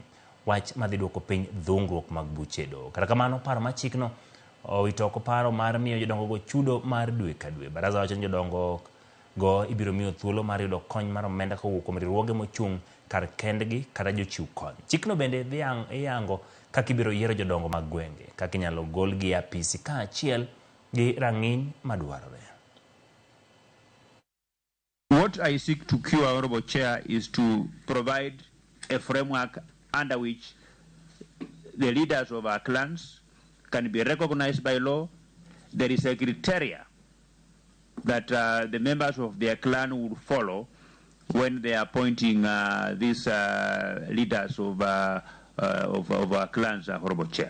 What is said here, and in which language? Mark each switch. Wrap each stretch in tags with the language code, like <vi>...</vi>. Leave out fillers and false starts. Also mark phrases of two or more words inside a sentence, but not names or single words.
<luo>Wach madhi duoko piny dhungruok mag buche do. Kata kamano paro ma chikno owito oko paro mar miyo jodongo go chudo mar dwe ka dwe. Baraza wacho ni jodongo go ibiro miyo thuolo mar yudo kony mar omenda kowuok kuom riwruoge mochung' kar kendgi kata jochiw kony. Chikno bende dhi yango kaka ibiro yiero jodongo mag gwenge, kaka inyalo golgi e apisi kaachiel gi rang'iny madwarore.</luo> <en>What I seek to cure, Honorable Chair, is to provide a framework under which the leaders of our clans can be recognized by law. There is a criteria that the members of their clan will follow when they are appointing these leaders of our clans, Honorable Chair.</en>